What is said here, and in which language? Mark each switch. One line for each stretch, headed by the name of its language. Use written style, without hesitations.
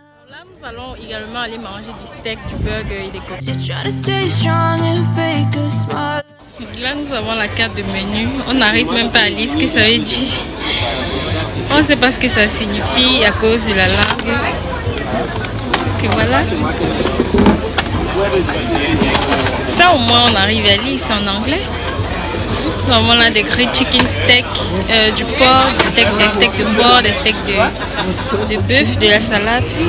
French: Là, nous allons également aller manger du steak, du burger et des cocktails.
English: You try to stay strong and fake a smile.
French: Là, nous avons la carte de menu. On n'arrive même pas à lire ce que ça veut dire. On ne sait pas ce que ça signifie à cause de la langue. Donc voilà. Ça au moins on arrive à lire, c'est en anglais. Nous avons là des grilled chicken steak, du porc, des steaks de porc, des steaks de bœuf, de la salade.